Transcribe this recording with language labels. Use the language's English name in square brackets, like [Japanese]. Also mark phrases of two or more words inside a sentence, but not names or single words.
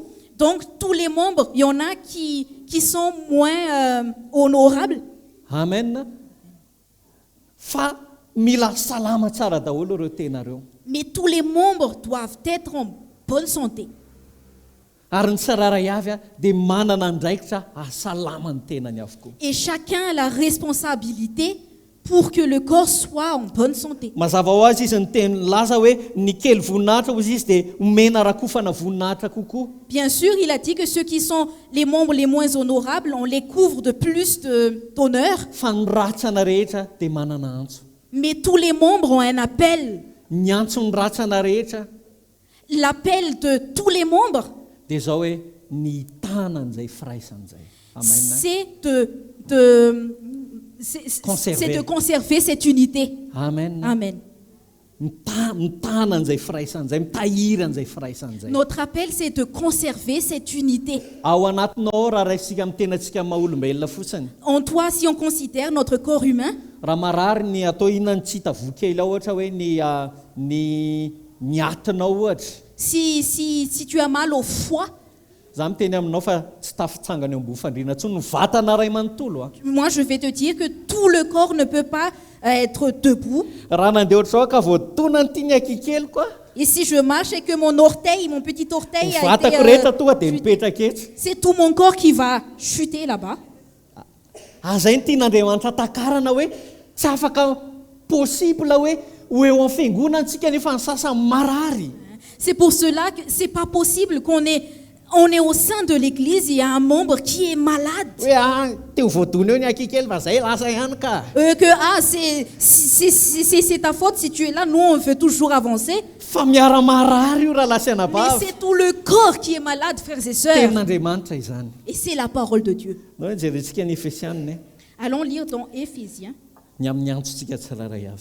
[French] Donc tous les membres, il y en a qui sont moins honorables, Amen. [Malagasy] Fa mila salama tsara daholo ireo tena ireo. [French] mais tous les membres doivent être en bonne santé. [Malagasy] Ary ny tsiraray avy dia manana andraikitra ahasalama ny tenany avokoa. [French] Et chacun a la responsabilité pour que le corps soit en bonne santé. [Malagasy] Mazava ho azy izy ny teny laza hoe ny kely voninahitra hozy izy dia omena rakofana voninahitra kokoa. [French] Bien sûr, il a dit que ceux qui sont les membres les moins honorables, on les couvre de plus d'honneur. [Malagasy] Fa ny ratsana rehetra dia manana antso. [French] Mais tous les membres ont un appel. [Malagasy] Ny antso ny ratsana rehetra [French] L'appel de tous les membres, [Malagasy] dia zao hoe ny tanan'izay firaisan'izay. Amen. [French] c'est de conserver cette unité. Amen. Amen. [Malagasy] Mitanan'izay firaisan'izay, mitahiran'izay firaisan'izay. [French] Notre appel, c'est de conserver cette unité. [Malagasy] Ao anatinao raha raisika amin'ny tenantsika maha-olombelona fotsiny. [French] En toi, si on considère notre corps humain, [Malagasy] Raha marary ny atao inona ny tsy hita vokely ao ohatra hoe ny atinao ohatra. [French] si tu as mal au foie, [Malagasy] Za miteny aminao fa tsy tafitsangana eo ambony fandriana intsony ny vatana ray manontolo. [French] moi je vais te dire que tout le corps ne peut pas être debout. [Malagasy] Raha nandeha ohatra zao ka voatonany ity ny akikely koa. [French] Et si je marche et que mon petit orteil a [Malagasy] Vatako rehetra tonga dia mipetraka eto. [French] c'est tout mon corps qui va chuter là-bas. [Malagasy] Azay ny tian'Andriamanitra takarana hoe tsy afaka possible hoe ho eo amin'ny fiangonana antsika nefa ny sasany marary. [French] C'est pour cela que c'est pas possible qu'on est au sein de l'église, il y a un membre qui est malade. [Malagasy] Hoe teo voadona eo ny akikely fa zay lasa ihany ka. [French] C'est ta faute si tu es là, nous on veut toujours avancer. [Malagasy] Fa miara-marary io raha lasa [French] Mais [Malagasy] anabavy. [French] c'est tout le corps qui est malade, frères et sœurs. [Malagasy] Tenin'Andriamanitra izany. [French] Et c'est la parole de Dieu. [Malagasy] No jerentsika ny Efesianina [French] Allons lire dans Éphésiens [Malagasy] ny amin'ny antsontsika tsiraray avy.